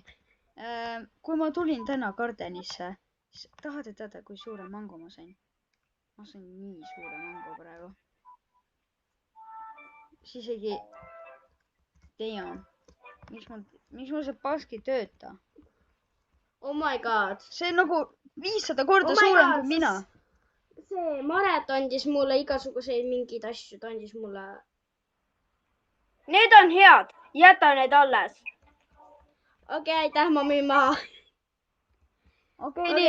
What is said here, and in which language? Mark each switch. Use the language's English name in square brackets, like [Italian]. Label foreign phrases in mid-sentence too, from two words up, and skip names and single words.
[Estonian] Kui ma tulin täna Gardenisse, siis tahate teada, kui suure mango ma sain? Ma sain nii suure mango praegu. Siis isegi... Damn. Miks mul see pask ei tööta? [English] Oh my god. [Estonian] See on nagu 500 korda suurem kui mina. See Maret andis mulle igasuguseid mingeid asju. Ta andis mulle... Need on head. Jäta need alles. Okei, aitäh, ma müün maha. Okei, nii.